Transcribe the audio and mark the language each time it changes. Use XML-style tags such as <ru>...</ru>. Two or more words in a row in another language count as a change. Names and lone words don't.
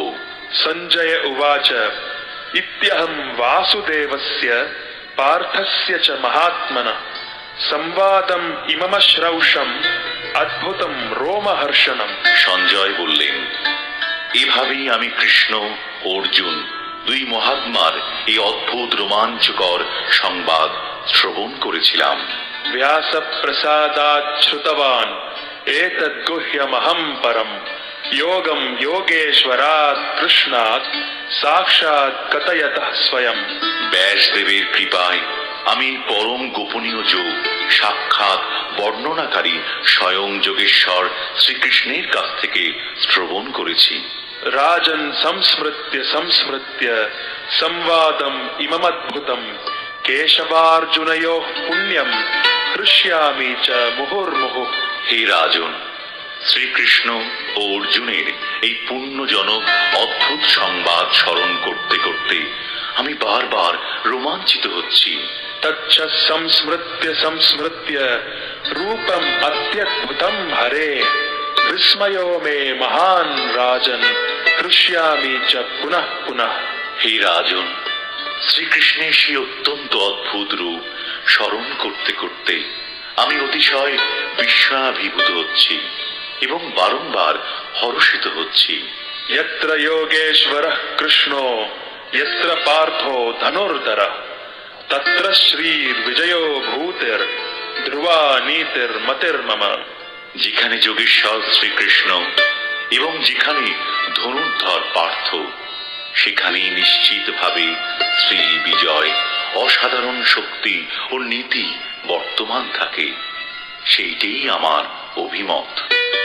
<sa>সঞ্জয় উবাচ ইত্যহম বাসুদেবস্য পার্থস্য চ মহাত্মনঃ সংবাদম ইমমশ্রৌষম অদ্ভুতম রোমহর্ষণম।</sa> <bn>সঞ্জয় বললেন, এভাবেই আমি কৃষ্ণ অর্জুন দুই মহাত্মার এই অদ্ভুত রোমাঞ্চকর সংবাদ শ্রবণ করেছিলাম।</bn> <sa>व्यास प्रसादात् श्रुतवान् एतद्गुह्यमहं परम योगम योगेश्वरात् कृष्णात् साक्षात् कथयतः स्वयं।</sa> <bn>ব্যাসদেবের কৃপায় আমি পরম গোপনীয় যোগ সাক্ষাৎ বর্ণনাকারী স্বয়ং যোগেশ্বর শ্রীকৃষ্ণের কাছ থেকে শ্রবণ করেছি।</bn> <sa>राजन् संस्मृत्य संस्मृत्य संवादम इममद्भुतम केशवार्जुनयोः पुण्यम हृष्यामि च मुहुर्मुहुः।</sa> <bn>হে রাজন, শ্রীকৃষ্ণ ও অর্জুনের এই পুণ্যজনক অদ্ভুত সংবাদ স্মরণ করতে করতে আমি বারবার রোমাঞ্চিত হচ্ছি।</bn> <sa>तच्च संस्मृत्य संस्मृत्य रूपम अत्यद्भुतम हरे विस्मयो मे महान राजन हृष्यामि च पुनः पुनः।</sa> <bn>হে রাজন, শ্রীকৃষ্ণের সেই অত্যন্ত অদ্ভুত রূপ স্মরণ করতে করতে আমি অতিশয় বিস্ময়াভিভূত হচ্ছি এবং বারংবার হর্ষিত হচ্ছি।</bn> <sa>यत्र योगेश्वरः कृष्णो यत्र पार्थो धनुर्धरः तत्र श्रीर्विजयो भूतिर् ध्रुवा नीतिर्मतिर्मम।</sa> <bn>যেখানে যোগেশ্বর শ্রীকৃষ্ণ এবং যেখানে ধনুর্ধর পার্থ, সেখানেই নিশ্চিতভাবে শ্রী বিজয়, অসাধারণ শক্তি ও নীতি বর্তমান থাকে। সেইটাই আমার অভিমত।</bn>